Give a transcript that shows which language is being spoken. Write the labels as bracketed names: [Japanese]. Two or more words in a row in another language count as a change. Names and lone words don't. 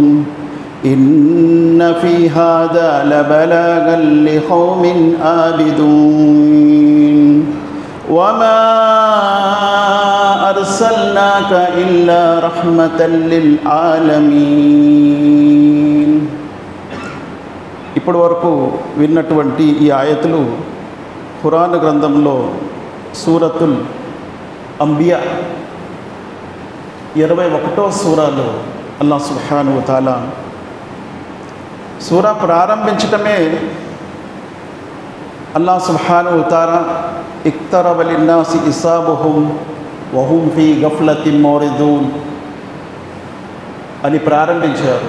[Arabic] إن في هذا لبلاغا لقوم عابدين. وما أرسلناك إلا رحمة للعالمين. [Telugu] ఇప్పటి వరకు విన్నటువంటి ఈ ఆయతులు ఖురాన్ గ్రంథంలో సూరతుల్ అంబియా 21వ సూరాలో [Arabic] الله سبحانه وتعالى [Telugu] సూరా ప్రారంభించటమే [Arabic] الله سبحانه وتعالى اقترب للناس حسابهم وهم في غفلة معرضون [Telugu] అని ప్రారంభించారు.